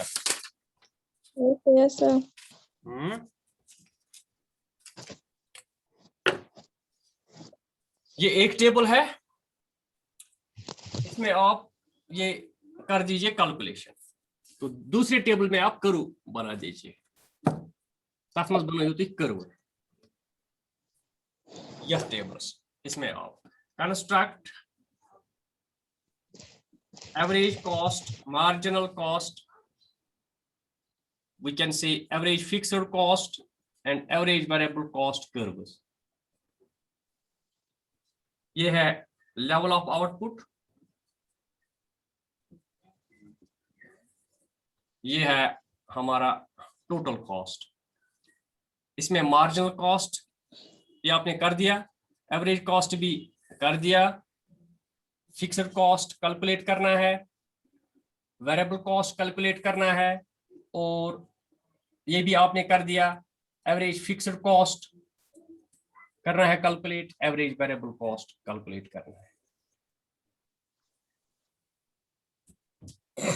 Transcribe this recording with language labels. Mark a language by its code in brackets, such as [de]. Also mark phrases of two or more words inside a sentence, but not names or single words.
[en] Yes, sir. [hi] ये एक टेबल है, इसमें आप ये कर दीजिए कैलकुलेशन, तो दूसरे टेबल में आप करू बना दीजिए, [ks] तथ मज बनाइयो तुम करू [hi] यह टेबल्स, इसमें आप [en] construct average cost, marginal cost, we can say average fixed cost and average variable cost curves. [hi] ये है [en] level of output, [hi] ये है हमारा [en] total cost, [hi] इसमें मार्जिनल कॉस्ट ये आपने कर दिया, [en] average cost [hi] भी कर दिया, [en] fixed cost calculate [hi] करना है, [en] variable cost calculate [hi] करना है, और ये भी आपने कर दिया, [en] average fixed cost [hi] करना है कैलकुलेट, [en] average variable cost calculate [hi] करना है।